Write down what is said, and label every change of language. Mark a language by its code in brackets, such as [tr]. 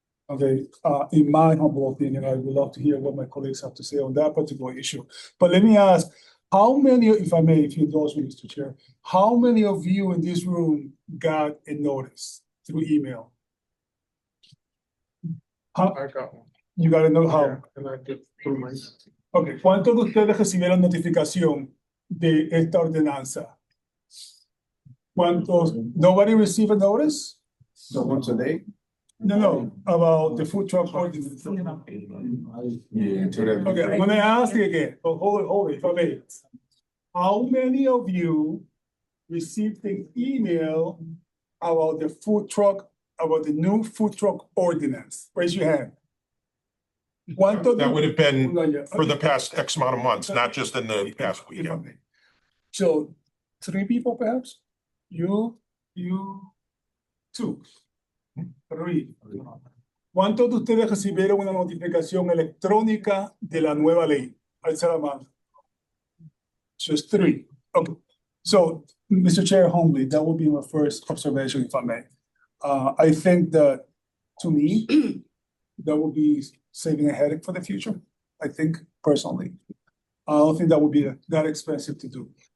[en] Okay, in my humble opinion, I would love to hear what my colleagues have to say on that particular issue. But let me ask, how many, if I may, if you indulge me, Mr. Chair, how many of you in this room got a notice through email? How, I got one. you got a notice, how? Yeah, and I did through my. [es] Okay, ¿cuántos de ustedes recibieron notificación de esta ordenanza? ¿Cuántos? [en] Nobody received a notice? So once a day? No, about the food truck ordinance. Yeah, until that. Okay, I'm gonna ask you again. Oh, hold it, if I may. How many of you received an email about the food truck, about the new food truck ordinance? Raise your hand. that would have been for the past X amount of months, not just in the past If I weekend. may. So 3 people perhaps? You, 2, 3. [es] ¿Cuántos de ustedes recibieron una notificación electrónica de la nueva ley? Alza la mano. [en] Just 3. Okay. So, Mr. Chair, humbly, that would be my first observation, if I may. I think that, to me, that would be saving a headache for the future. I think personally, I don't think that would be that expensive to do.